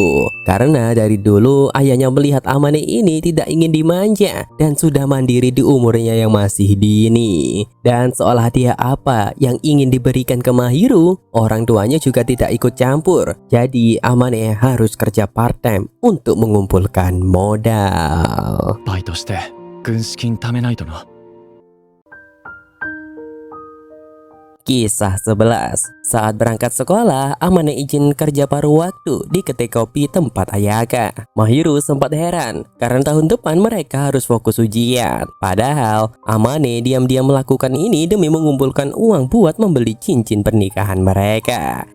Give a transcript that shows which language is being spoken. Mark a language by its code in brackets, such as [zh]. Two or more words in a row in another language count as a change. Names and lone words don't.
[id] Karena dari dulu ayahnya melihat Amane ini tidak ingin dimanja dan sudah mandiri di umurnya yang masih dini. Dan soal hadiah apa yang ingin diberikan ke Mahiro, orang tuanya juga tidak ikut campur. Jadi Amane harus kerja part-time untuk mengumpulkan modal. [ja] バイトして軍資金貯めないとな。 [id] Kisah 11. Saat berangkat sekolah, Amane izin kerja paruh waktu di kedai kopi tempat Ayaka. Mahiro sempat heran karena tahun depan mereka harus fokus ujian. Padahal Amane diam-diam melakukan ini demi mengumpulkan uang buat membeli cincin pernikahan mereka.